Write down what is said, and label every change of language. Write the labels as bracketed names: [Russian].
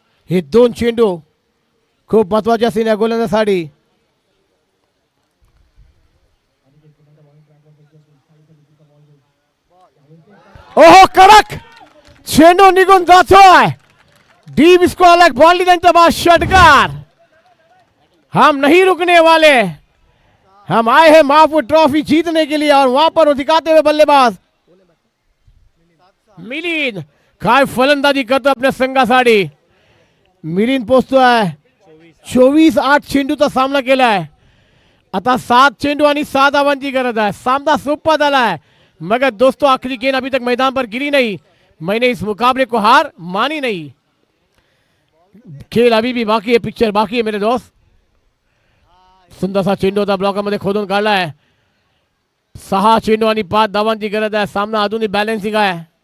[Marathi] हे 2 चेंडू खूप महत्वाचे असतील या गोलंदाजासाठी। ओहो, कडक चेंडू निघून जातोय। डीप स्क्वायर बॉल त्यांचा बाद, षटकार। [Hindi] हम नहीं रुकने वाले, हम आए हैं महापुर ट्रॉफी जीतने के लिए, और वहां पर दिखाते हुए बल्लेबाज मिलिंद [Marathi] काय फलंदाजी करतो आपल्या संघासाठी। मिलिंद पोहोचतोय 24-8 चेंडूचा सामना केलाय। आता 7 चेंडू आणि 7 धावांची गरज आहे। सामना सोपा झालाय, [Hindi] मगर दोस्तों आखिरी गेंद अभी तक मैदान पर गिरी नहीं। मैंने इस मुकाबले को हार मानी नहीं। खेल अभी भी बाकी है, पिक्चर बाकी है मेरे दोस्त। [Marathi] सुंदरसा चेंडू होता, ब्लॉकमध्ये खोदून काढलाय। 6 चेंडू आणि 5 धावांची गरज आहे। सामना अजूनही बॅलन्सिंग आहे।